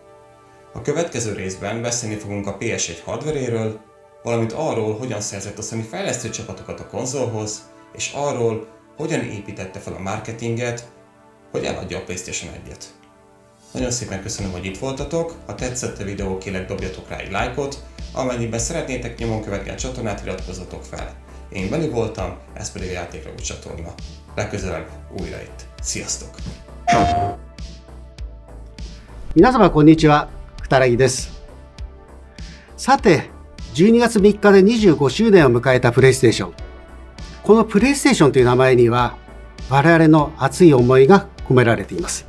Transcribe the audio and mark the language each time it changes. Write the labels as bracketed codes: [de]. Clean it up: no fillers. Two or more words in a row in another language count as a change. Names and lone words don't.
[hu] A következő részben beszélni fogunk a PS1 hardveréről, valamint arról, hogyan szerzett a Sony fejlesztő csapatokat a konzolhoz, és arról, hogyan építette fel a marketinget, hogy eladja a PlayStation 1-et. Nagyon szépen köszönöm, hogy itt voltatok, ha tetszett a videó, kérlek dobjatok rá egy lájkot, amennyiben szeretnétek nyomon követni a csatornát, iratkozzatok fel. Én Beni voltam, ez pedig a Játékrabú csatorna. Legközelebb újra itt. Sziasztok! [ja] 皆様こんにちは、くたらぎです。さて、12月3日で25周年を迎えたプレイステーション。このプレイステーションという名前には、我々の熱い思いが込められています。